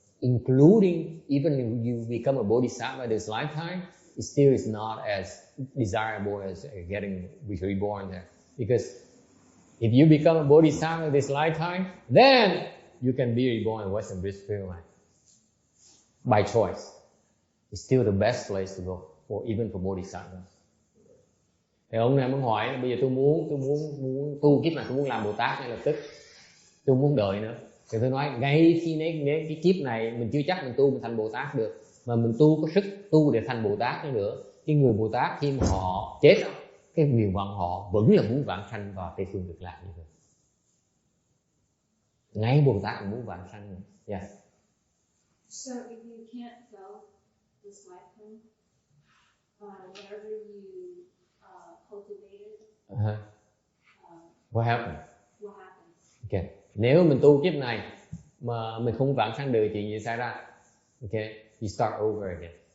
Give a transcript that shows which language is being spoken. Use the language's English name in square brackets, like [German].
[English] Including, even if you become a bodhisattva this lifetime, it still is not as desirable as getting reborn there. Because if you become a bodhisattva this lifetime, then you can be reborn in Western British Pureland by choice. It's still the best place to go for even for bodhisattvas. [Vietnamese] Thì ông này muốn hỏi bây giờ tôi muốn tu kiếp này, tôi muốn làm Bồ Tát ngay lập tức, tôi muốn đợi nữa. Thì tôi nói ngay khi nếu cái kiếp này mình chưa chắc mình tu mình thành Bồ Tát được, mà mình tu có sức tu để thành Bồ Tát nữa. Cái người Bồ Tát khi mà họ chết, cái nguyện vọng họ vẫn là muốn vãng sanh vào Tây phương Cực Lạc như thế. Ngay Bồ Tát cũng muốn vãng sanh nữa. [English] Yeah. So if you can't go this lifetime, whatever you cultivated, What happens? What happens? Okay. [Vietnamese] Nếu mình tu kiếp này mà mình không vãng sanh được, chuyện gì xảy ra? [English] Okay, you start over again.